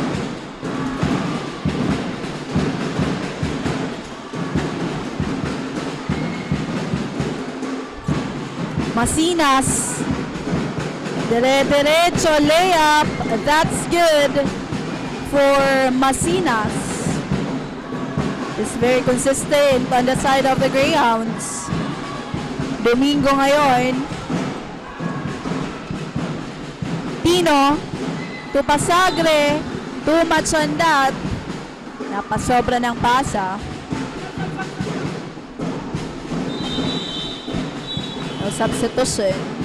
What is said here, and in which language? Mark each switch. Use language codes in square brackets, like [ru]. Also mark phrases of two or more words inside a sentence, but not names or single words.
[tl] Masinas. Derecho layup. [en] That's good for Masinas. It's very consistent on the side of the Greyhounds. [tl] Domingo ngayon. Pino, Tupasagre, [en] too much on that. [tl] Napasobra ng pasa. [en] No substitution.